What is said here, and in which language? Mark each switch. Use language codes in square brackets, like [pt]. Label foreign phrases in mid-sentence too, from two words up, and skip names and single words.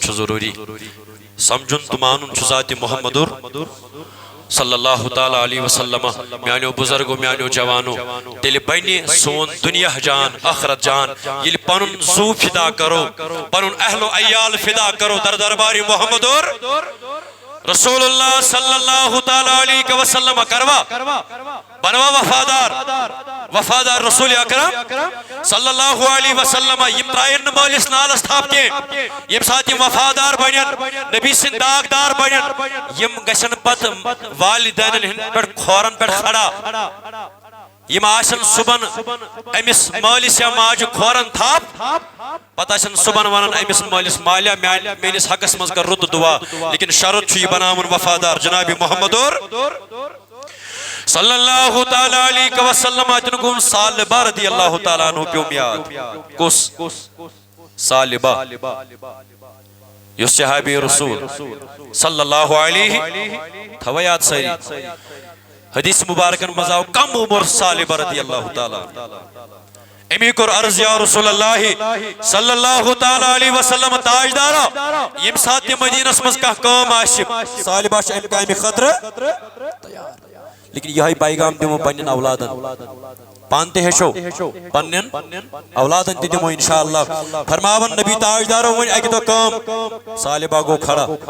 [ks] چھُ ضروٗری سمجھُن تہٕ مانُن چھُ ذاتِ محمدُر [ar] صلی اللہ تعالیٰ علیہ وسلم [ks] میانیو بزرگو میانیو جوانو تیٚلہِ بنہِ سون دنیا جان آخرت جان ییٚلہِ پنُن زوٗ فدا کرو پنُن اہل و عیال فدا کرو در دربارِ محمدُر رسول اللہ [ar] صلی اللہ تعالیٰ علیہ وسلم [ks] کروا بنوا وفادار رسول اکرم [ar] صلی اللہ علیہ وسلم [ks] یم ترائن نہٕ مٲلِس نالس تھپھ کینٛہہ ییٚمہِ ساتہٕ یم وفادار بنن نبی سٕنٛدۍ داغدار بنن یم گژھن پتہٕ والدینن ہٕنٛدۍ پٮ۪ٹھ کھورن پٮ۪ٹھ کھڑا یم آسن صبحن امس مٲلِس یا ماجہِ کھورن تھپھ پتہٕ آسن صبحن ونان امس مٲلِس مالیا میٲنِس حقس منٛز کر رُت دعا لیکن شرط چھُ یہِ بناوُن وفادار جناب محمدُر [ar] صلی اللہ تعالیٰ علیہ وسلم [ks] اتن گوٚو ثعلبہ [ar] رضی اللہ تعالیٰ عنہ [ks] پیوم یاد کُس ثعلبہ یُس صحابی رسول [ar] صلی اللہ [ks] علیہ تھاوا یاد سٲری حدیث مبارکن منٛز آو کم عمر ثعلبہ [ar] رضی اللہ تعالیٰ [ks] امی کوٚر عرض [ar] یا رسول اللہ صلی اللہ تعالیٰ علیہ وسلم [ks] تاجدارا ییٚمہِ ساتہٕ تہِ مدینس منٛز کانٛہہ کٲم آسہِ ثعلبہ چھُ امہِ کامہِ خٲطرٕ لیکن یہے پیغام دِمو پننٮ۪ن اولادن پان تہِ ہیٚچھو پننٮ۪ن اولادن تہِ دِمو انشاءاللہ فرماون نبی تاجدارو وۄنۍ اکہِ دۄہ کٲم ثعلبہ گوٚو کھڑا